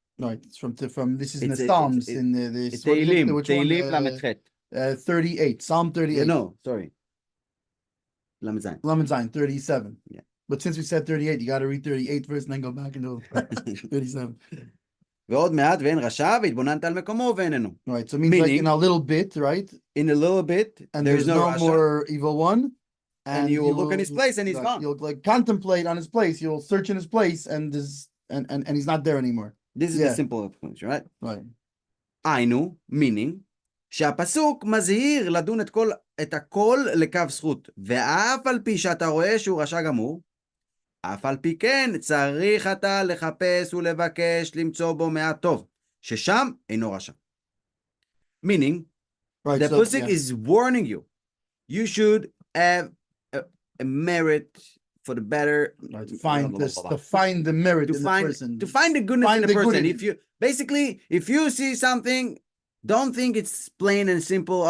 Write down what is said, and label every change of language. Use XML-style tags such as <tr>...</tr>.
<en>Right, it's from this is in the Psalms in the Teilim Lamed 38, Psalm 38. No, sorry. Lamed Zayin 37. Yeah. But since we said 38, you got to read 38 first and then go back into 37.</en> <he>ועוד מעט ואין רשע והתבוננת על מקומו ואיננו.</he> <en>Right, so it means meaning, like in a little bit, right? In a little bit, and there's no more evil one. And you will look in his place and he's gone. You'll like contemplate on his place. You'll search in his place and he's not there anymore. This is the simple explanation, right? Right.</en> <he>היינו,</he> <en>meaning,</en> <he>שהפסוק מזהיר לדון את הכל לקו זכות, ואף על פי שאתה רואה שהוא רשע גמור, אף על פי כן צריך אתה לחפש ולבקש למצוא בו מעט טוב, ששם אינו רשע.</he> <en>Meaning, right, the pasuk is warning you, you should have a merit for the better, right, to find the merit in the person, to find the goodness in the person. If you see something, don't think it's plain and simple.</en>